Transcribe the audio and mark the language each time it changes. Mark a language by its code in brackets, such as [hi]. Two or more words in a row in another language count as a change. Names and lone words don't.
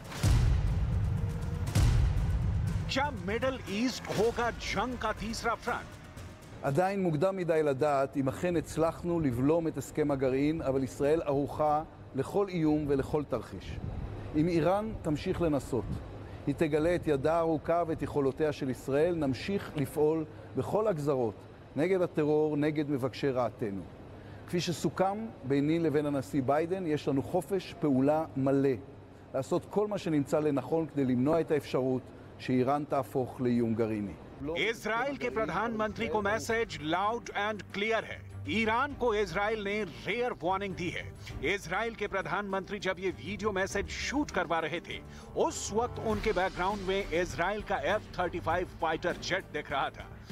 [hi] क्या मिडल ईस्ट होगा जंग का तीसरा फ्रंट? [he] עדיין מוקדם מדי לדעת אם אכן הצלחנו לבלום את הסכם הגרעין, אבל ישראל ערוכה לכל איום ולכל תרחיש. אם איראן תמשיך לנסות, היא תגלה את ידה הארוכה ואת יכולותיה של ישראל, נמשיך לפעול בכל הגזרות נגד הטרור, נגד מבקשי רעתנו. כפי שסוכם ביני לבין הנשיא ביידן, יש לנו חופש פעולה מלא לעשות כל מה שנמצא לנכון כדי למנוע את האפשרות שאיראן תהפוך לאיום גרעיני. [hi] इजराइल के प्रधानमंत्री को [en] message loud and clear [hi] है। ईरान को इजराइल ने [en] rare warning [hi] दी है। इजराइल के प्रधानमंत्री जब ये [en] video message [hi] शूट करवा रहे थे, उस वक्त उनके बैकग्राउंड में इजराइल का F-35 [en] fighter jet [hi] दिख रहा था।